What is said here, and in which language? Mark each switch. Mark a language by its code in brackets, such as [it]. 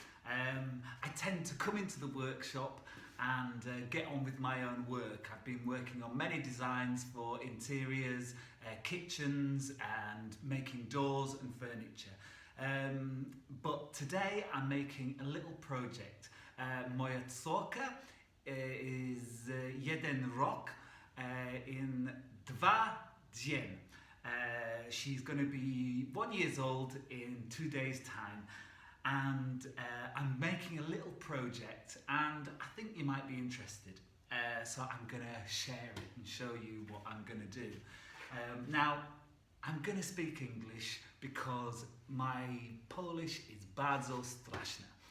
[en] I tend to come into the workshop and get on with my own work. I've been working on many designs for interiors, kitchens and making doors and furniture. But today I'm making a little project. [pl] Moja córka is jeden rok in 2 dzień. [en] She's going to be 1 year old in 2 days' time. And I'm making a little project and I think you might be interested. So I'm going to share it and show you what I'm going to do. Now, I'm going to speak English because my Polish is [pl] bardzo straszne.